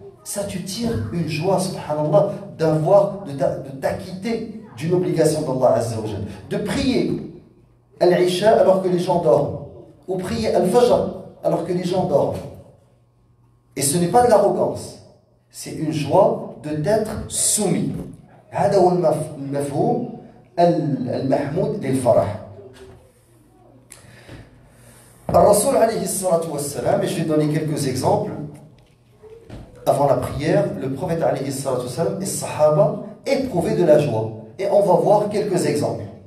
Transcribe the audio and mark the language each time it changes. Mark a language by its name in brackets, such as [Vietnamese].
[French] Ça, tu tires une joie, subhanallah, de t'acquitter d'une obligation d'Allah Azza wa Jalla. De prier al-Isha alors que les gens dorment, ou prier al-Fajr alors que les gens dorment. Et ce n'est pas de l'arrogance, c'est une joie d'être soumis. [Arabic] هذا هو المفهوم المحمود للفرح. الرسول عليه الصلاة والسلام, [French] et je vais donner quelques exemples. Avant la prière, le prophète [Arabic] عليه الصلاة والسلام [French] et les sahaba éprouvaient de la joie. Et on va voir quelques exemples.